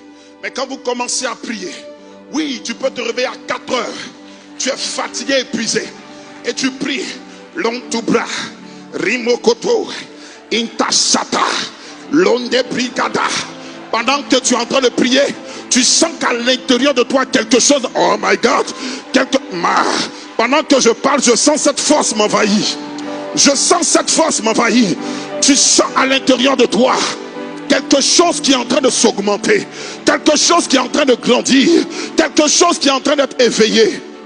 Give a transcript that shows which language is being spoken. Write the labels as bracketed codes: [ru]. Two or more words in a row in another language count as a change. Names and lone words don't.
[fr] Mais quand vous commencez à prier, oui, tu peux te réveiller à 4 heures. Tu es fatigué, épuisé. Et tu pries. Lontubra, Rimokoto, Intasata, Londe Brigada. Pendant que tu es en train de prier, tu sens qu'à l'intérieur de toi quelque chose. [en] Oh my God. [fr] Pendant que je parle, je sens cette force m'envahir. Je sens cette force m'envahir. Tu sens à l'intérieur de toi quelque chose qui est en train de s'augmenter, quelque chose qui est en train de grandir, quelque chose qui est en train d'être éveillé.